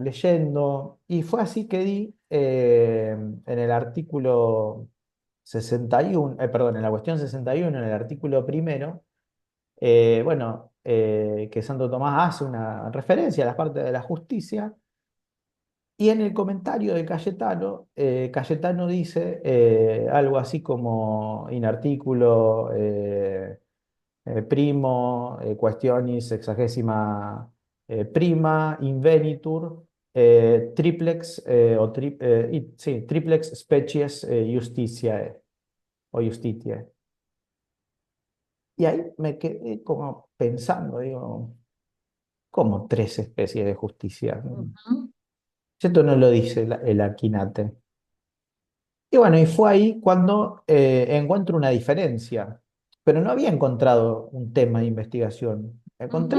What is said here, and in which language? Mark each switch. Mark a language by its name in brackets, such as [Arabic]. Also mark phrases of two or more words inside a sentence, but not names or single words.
[Spanish] Leyendo, y fue así que di en el artículo 61, perdón, en la cuestión 61, en el artículo primero, bueno, que Santo Tomás hace una referencia a las partes de la justicia, y en el comentario de Cayetano, Cayetano dice algo así como [Latin] in articulo primo, questionis sexagésima prima, invenitur, triplex, sí, triplex species justitiae o justitiae. [Spanish] Y ahí me quedé como pensando, digo, ¿cómo 3 especies de justicia? Ujú, Esto no lo dice el Aquinate. Y bueno, y fue ahí cuando encuentro una diferencia, pero no había encontrado un tema de investigación, encontré